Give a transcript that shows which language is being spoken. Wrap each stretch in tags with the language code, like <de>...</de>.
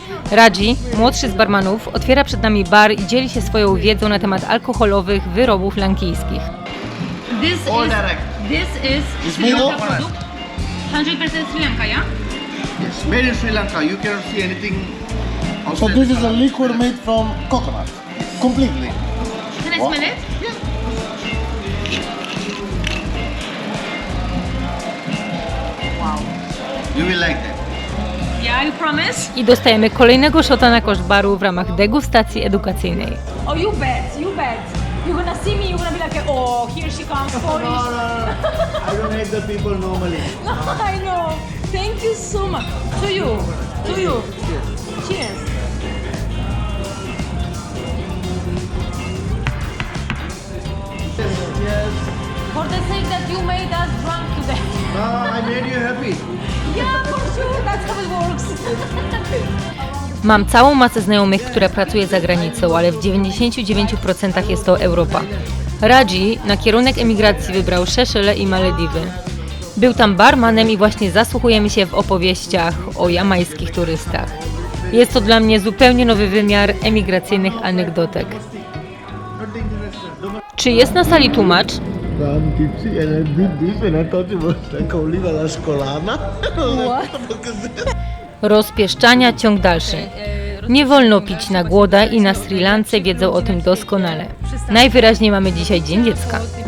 <pl>Raji, młodszy z barmanów, otwiera przed nami bar i dzieli się swoją wiedzą na temat alkoholowych wyrobów lankijskich.</pl> <en>This is Sri Lanka product. 100% Sri Lanka, yeah? Yes, made in Sri Lanka. You cannot see anything So outside. this is a liquid made from coconut. Completely. Can I smell it? You will like that. Yeah, you promise?</en> <pl>I dostajemy kolejnego shota na koszt baru w ramach degustacji edukacyjnej.</pl> <en>Oh, you bet, you bet. You're gonna see me, you're gonna be like, oh, here she comes, Polish. I don't hate the people normally. No, I know. Thank you so much. To you. To you. Cheers. For the sake that you made us drunk today. I made you happy. Yeah, for sure. That's how it works.</en> <pl>Mam całą masę znajomych, które pracuje za granicą, ale w 99% jest to Europa. Raji na kierunek emigracji wybrał Szeszele i Malediwy. Był tam barmanem i właśnie zasłuchujemy się w opowieściach o jamajskich turystach. Jest to dla mnie zupełnie nowy wymiar emigracyjnych anegdotek. Czy jest na sali tłumacz?</pl> <en>I'm tipsy and I did this and I thought it was like oliva la scolana.</en> <pl>Rozpieszczania ciąg dalszy. Nie wolno pić na głoda i na Sri Lance wiedzą o tym doskonale. Najwyraźniej mamy dzisiaj Dzień Dziecka.</pl>